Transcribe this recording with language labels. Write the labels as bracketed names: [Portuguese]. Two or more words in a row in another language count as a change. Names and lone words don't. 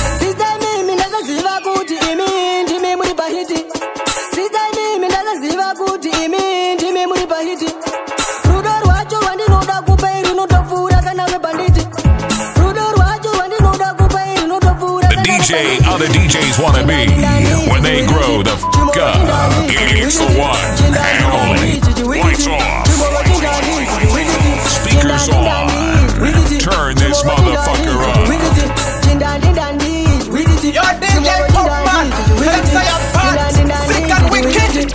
[Shona] Sister, mimi, ndazoziva kuti imi ndimi muri pahiti. Sister, mimi, ndazoziva kuti imi ndimi muri pahiti. Rudo rwacho rwandinoda kupa iri runotopfuura kana webhanditi. Rudo rwacho rwandinoda kupa iri runotopfuura The kana D J webhanditi. [English] other D Js wanna be when they grow the fuck up. It's the one and only. Lights off. Speakers on. Turn this motherfucker up. Yo, D J Popman, Alexa, you're fat, sick and wicked.